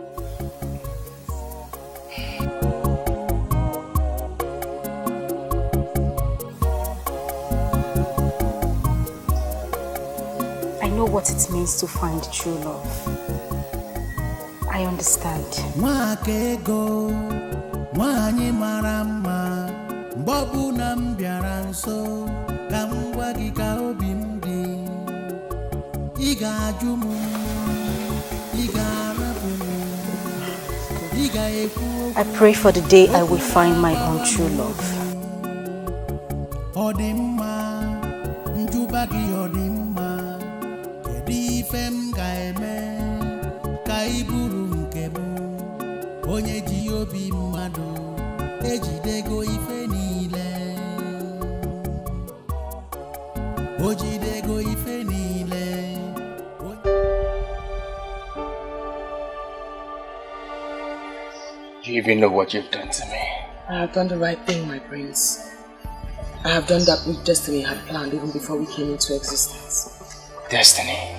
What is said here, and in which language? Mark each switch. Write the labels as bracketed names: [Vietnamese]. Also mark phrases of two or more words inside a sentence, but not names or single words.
[English] I know what it means to find true love. I understand. [Igbo] Nwakego, nwanyị mara mma, mgbe ọbụla m bịara nso, ka m gwa gị ka obi m dị. Ị ga-ajụ m, ị ga-arapụ m, ị ga-ekwu. [English] I pray for the day I will find my own true love. [Igbo] Ọ dị mma, njuba gị ọ dị mma, kedu ife m ga-eme ka ị bụrụ nke m onye ji obi mmadụ ejidego ife niile o jidego ife niile. [English] Do you even know what you've done to me? I have done the right thing, my prince. I have done that which destiny had planned even before we came into existence. Destiny?